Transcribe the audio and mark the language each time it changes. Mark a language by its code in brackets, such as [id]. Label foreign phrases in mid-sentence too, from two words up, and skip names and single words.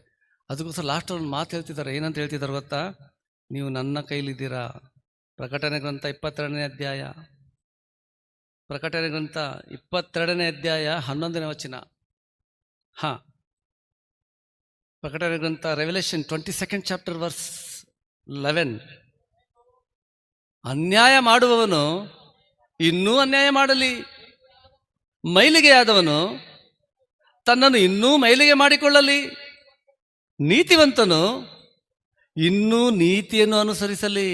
[kn] ಅದಕ್ಕೋಸ್ಕರ ಲಾಸ್ಟ್ ಒಂದು ಮಾತು ಹೇಳ್ತಿದ್ದಾರೆ. ಏನಂತ ಹೇಳ್ತಿದ್ದಾರೆ ಗೊತ್ತಾ? ನೀವು ನನ್ನ ಕೈಲಿದ್ದೀರಾ. ಪ್ರಕಟಣೆ ಗ್ರಂಥ 22ನೇ ಅಧ್ಯಾಯ, ಪ್ರಕಟಣೆ ಗ್ರಂಥ 22ನೇ ಅಧ್ಯಾಯ 11ನೇ ವಚನ. ಪ್ರಕಟಣೆ ಗ್ರಂಥ ರೆವಲ್ಯೂಷನ್ [en] 22nd chapter verse 11. [kn] ಅನ್ಯಾಯ ಮಾಡುವವನು ಇನ್ನೂ ಅನ್ಯಾಯ ಮಾಡಲಿ. ಮೈಲಿಗೆಯಾದವನು ತನ್ನನ್ನು ಇನ್ನೂ ಮೈಲಿಗೆ ಮಾಡಿಕೊಳ್ಳಲಿ. ನೀತಿವಂತನು ಇನ್ನೂ ನೀತಿಯನ್ನು ಅನುಸರಿಸಲಿ.